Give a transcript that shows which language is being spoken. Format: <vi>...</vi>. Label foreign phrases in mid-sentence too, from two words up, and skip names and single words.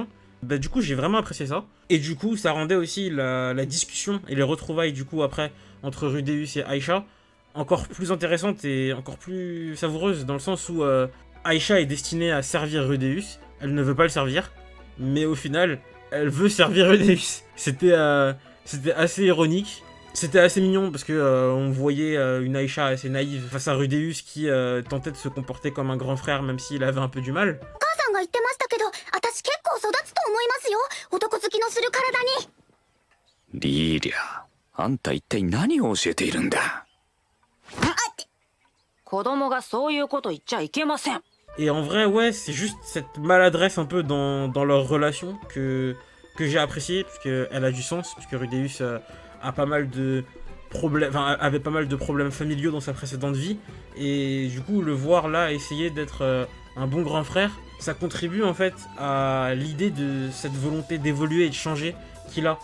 <fr>Bah, du coup, j'ai vraiment apprécié ça. Et du coup, ça rendait aussi la discussion et les retrouvailles, du coup, après, entre Rudeus et Aisha, encore plus intéressantes et encore plus savoureuses, dans le sens où Aisha est destinée à servir Rudeus, elle ne veut pas le servir, mais au final, elle veut servir Rudeus. C'était assez ironique. C'était assez mignon parce que on voyait une Aisha assez naïve face à Rudeus qui tentait de se comporter comme un grand frère même s'il avait un peu du mal.</fr> <ja>さんが言ってましたけど、私結構育つと思いますよ。男好きのする体に。リーリャ、あんた一体何を教えているんだ。子供がそういうこと言っちゃいけません。</ja> <fr>Et en vrai, ouais, c'est juste cette maladresse un peu dans leur relation que j'ai appréciée, parce qu'elle a du sens, puisque Rudeus a pas mal de problèmes, enfin, avait pas mal de problèmes familiaux dans sa précédente vie, et du coup, le voir là essayer d'être un bon grand frère, ça contribue en fait à l'idée de cette volonté d'évoluer et de changer qu'il a.</fr>